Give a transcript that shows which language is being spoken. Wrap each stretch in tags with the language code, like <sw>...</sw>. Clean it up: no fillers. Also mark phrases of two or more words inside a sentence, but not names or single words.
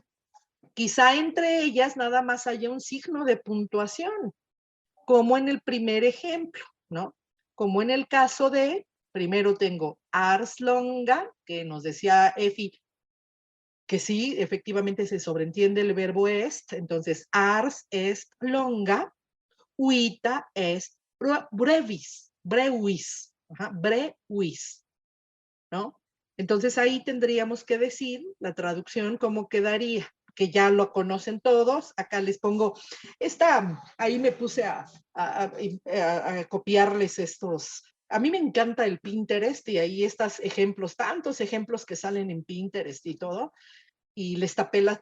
<es>Quizá entre ellas nada más haya un signo de puntuación, como en el primer ejemplo, ¿no? Como en el caso de, primero tengo</es> <la>ars longa,</la> <es>que nos decía Efi, que sí, efectivamente se sobreentiende el verbo est, entonces</es> <la>ars est longa, uita est brevis, breuis, breuis,</la> <es>¿no? Entonces ahí tendríamos que decir la traducción cómo quedaría, que ya lo conocen todos. Acá les pongo ahí me puse a copiarles estos. A mí me encanta el Pinterest y ahí estos ejemplos, tantos ejemplos que salen en Pinterest y todo, y les tapé la</es>